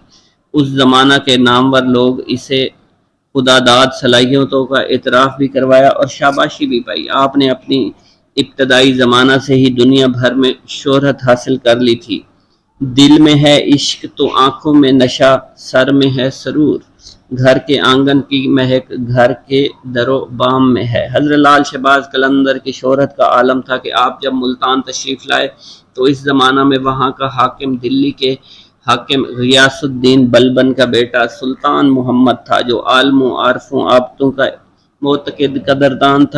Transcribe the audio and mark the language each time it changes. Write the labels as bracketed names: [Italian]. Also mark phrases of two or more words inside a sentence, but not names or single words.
[Urdu] اس زمانہ کے نامور لوگ اسے خداداد صلاحیتوں کا اعتراف بھی کروایا اور شاباشی بھی پائی۔ آپ نے اپنی ابتدائی زمانہ سے ہی دنیا بھر میں شہرت حاصل کر لی تھی۔ دل میں ہے عشق تو آنکھوں میں نشہ، سر میں ہے سرور، گھر کے آنگن کی مہک گھر کے در و بام میں ہے۔ حضرت لال شہباز قلندر کی شہرت کا عالم تھا کہ آپ جب ملتان تشریف لائے تو اس زمانہ میں وہاں کا حاکم دلی کے حاکم غیاث الدین بلبن کا بیٹا سلطان محمد تھا، جو عالموں، عارفوں، عابدوں کا معتقد قدردان تھا۔